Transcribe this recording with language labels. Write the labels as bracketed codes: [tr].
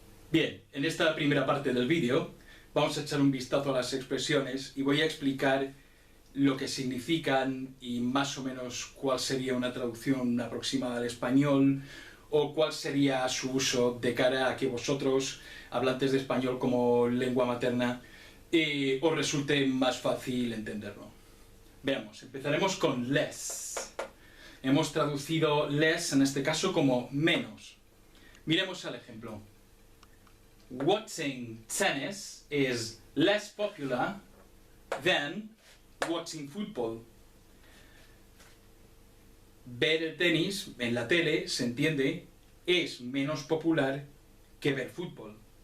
[es] Bien, en esta primera parte del vídeo vamos a echar un vistazo a las expresiones y voy a explicar lo que significan y más o menos cuál sería una traducción aproximada al español o cuál sería su uso de cara a que vosotros, hablantes de español como lengua materna, os resulte más fácil entenderlo. Veamos, empezaremos con less. Hemos traducido less en este caso como menos. Miremos al ejemplo. [en] Watching tennis is less popular than watching football. [es] Ver el tenis en la tele, se entiende, es menos popular que ver fútbol.